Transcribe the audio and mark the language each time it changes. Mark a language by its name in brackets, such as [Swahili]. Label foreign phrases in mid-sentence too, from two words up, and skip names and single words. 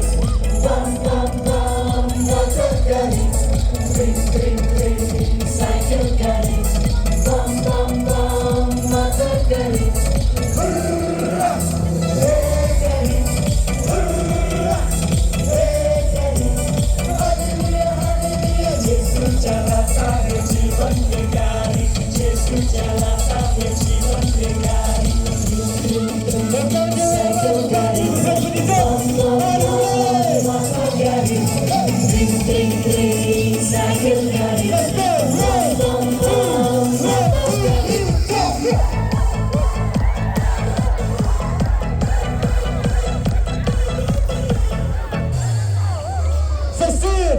[English] Bum, bum, bum, motor gari. Dring, dring, dring, cycle gari. Bum, bum, bum, motor gari. Hurrah! Hey gari. Hurrah! Hey gari. Hallelujah, hallelujah. [Hindi] यीशु चलाता है जीवन में गाड़ी. यीशु चलाता है जीवन में गाड़ी. [English] Cycle gari. Bum, bum, bum, motor gari. Dring, dring, dring, cycle gari. Bum, bum, bum, motor gari. Cecile.